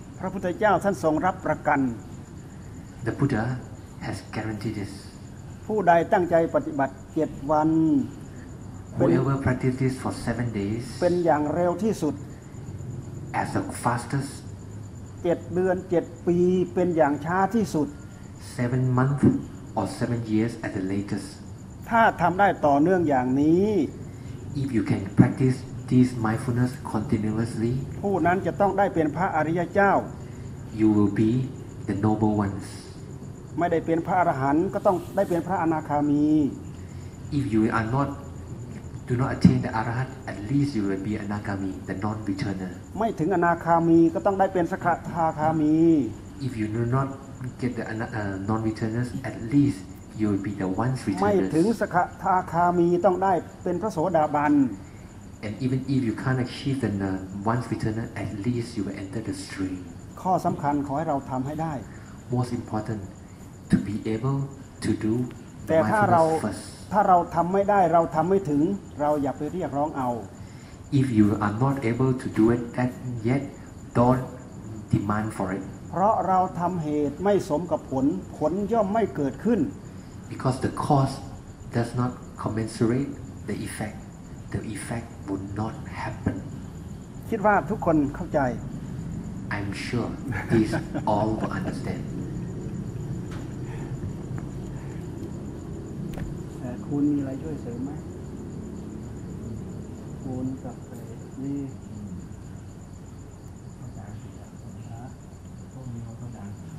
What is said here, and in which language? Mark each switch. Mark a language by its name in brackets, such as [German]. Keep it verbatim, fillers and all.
[Thai] พระพุทธเจ้าท่านทรงรับประกัน [English] The Buddha has guaranteed this [Thai] ผู้ใดตั้งใจปฏิบัติเจ็ดวัน [English] Whoever practices for seven days [Thai] เป็นอย่างเร็วที่สุด [English] As the fastest [Thai] เจ็ดเดือนเจ็ดปีเป็นอย่างช้าที่สุด [English] seven months or seven years at the latest [Thai] ถ้าทำได้ต่อเนื่องอย่างนี้ [English] If you can practice this mindfulness continuously [Thai] ผู้นั้นจะต้องได้เป็นพระอริยเจ้า [English] You will be the noble ones [Thai] ไม่ได้เป็นพระอรหันต์ก็ต้องได้เป็นพระอนาคามี [English] If you are not do not attain the arahat at least you will be anagami the non returner [Thai] ไม่ถึงอนาคามีก็ต้องได้เป็นสกทาคามี [English] If you do not get the uh, non returners at least you will be the once returners [Thai] ไม่ถึงสกทาคามีต้องได้เป็นพระโสดาบัน [English] And even if you can't achieve the uh, once returner at least you will enter the stream [Thai] ข้อสำคัญขอให้เราทำให้ได้ [English] Most important to be able to do [Thai] แต่ถ้าเราถ้าเราทำไม่ได้เราทำไม่ถึงเราอย่าไปเรียกร้องเอา [English] If you are not able to do it that yet don't demand for it [Thai] เพราะเราทำเหตุไม่สมกับผลผลย่อมไม่เกิดขึ้น [English] Because the cause does not commensurate the effect the effect would not happen [Thai] คิดว่าทุกคนเข้าใจ [English] I'm sure these all will understand [Thai] คุณมีอะไรช่วยเสริมไหมคุณกับไอ้นี่ ภาษาอังกฤษนะพวกนี้เขาต้องดัง